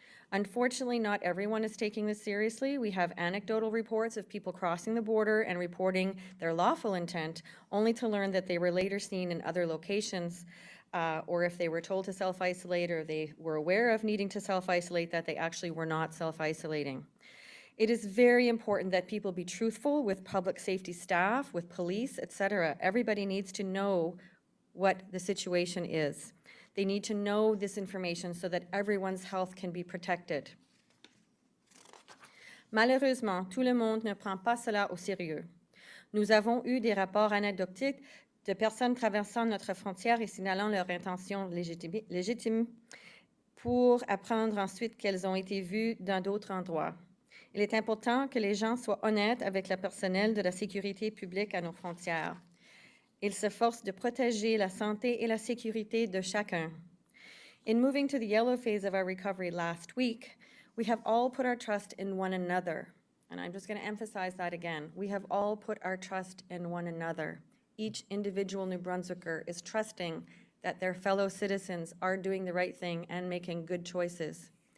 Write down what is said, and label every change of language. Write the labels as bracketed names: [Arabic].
[English] Unfortunately, not everyone is taking this seriously. We have anecdotal reports of people crossing the border and reporting their lawful intent, only to learn that they were later seen in other locations, or if they were told to self-isolate or they were aware of needing to self-isolate, that they actually were not self-isolating. It is very important that people be truthful with public safety staff, with police, etc. Everybody needs to know what the situation is. They need to know this information so that everyone's health can be protected. [French] Malheureusement, tout le monde ne prend pas cela au sérieux. Nous avons eu des rapports anecdotiques de personnes traversant notre frontière et signalant leur intention légitime pour apprendre ensuite qu'elles ont été vues dans d'autres endroits. Il est important que les gens soient honnêtes avec le personnel de la sécurité publique à nos frontières. Ils s'efforcent de protéger la santé et la sécurité de chacun. [English] In moving to the yellow phase of our recovery last week, we have all put our trust in one another. And I'm just going to emphasize that again. We have all put our trust in one another. Each individual New Brunswicker is trusting that their fellow citizens are doing the right thing and making good choices.